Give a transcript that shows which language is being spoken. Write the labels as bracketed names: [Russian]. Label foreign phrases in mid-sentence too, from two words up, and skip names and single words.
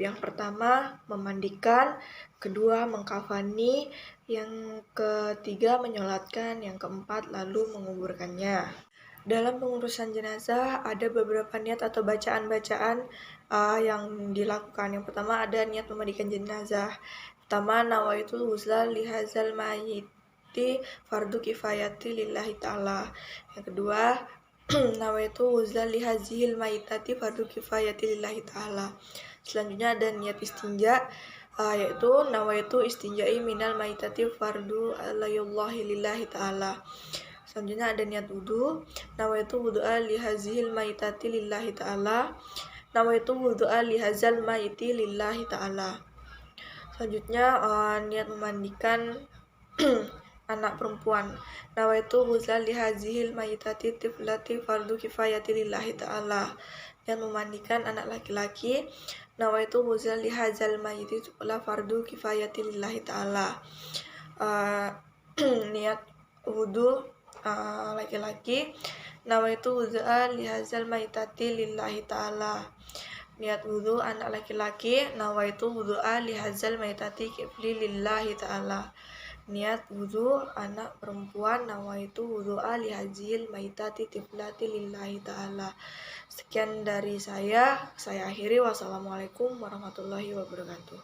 [Indonesian] Yang pertama memandikan, kedua mengkafani, yang ketiga menyolatkan, yang keempat lalu menguburkannya. Dalam pengurusan jenazah ada beberapa niat atau bacaan-bacaan yang dilakukan. Yang pertama ada niat memandikan jenazah. Pertama, [Arabic] نويت الغسل لهذا الميت فرض كفاية لله تعالى. [Indonesian] Yang kedua, [Arabic] نويت الغسل لهذه الميتة فرض كفاية لله تعالى. [Indonesian] Selanjutnya ada niat istinja, yaitu [Arabic] نويت الاستنجاء من الميتة فرض على الله لله تعالى. [Indonesian] Selanjutnya ada niat wudhu, [Arabic] نويت الوضوء لهذه الميتة لله تعالى. نويت الوضوء لهذا الميت لله تعالى. [Indonesian] Selanjutnya niat memandikan anak perempuan. [Arabic] نويت غسل هذه الميتة الطفلة فرض كفاية لله تعالى. [Indonesian] Niat memandikan anak laki-laki. [Arabic] نويت غسل هذا الميت الطفل فرض كفاية لله تعالى. [Indonesian] Niat wudhu laki-laki. [Arabic] نويت غسل هذا الميتة لله تعالى. [Indonesian] Niat wudhu anak laki-laki, [Arabic] نويت الوضوء لهذا الميتة الطفل لله تعالى. [Indonesian] Niat wudhu anak perempuan, [Arabic] نويت الوضوء لهذه الميتة الطفلة لله تعالى. [Indonesian] Sekian dari saya akhiri. [Arabic] والسلام عليكم ورحمة الله وبركاته.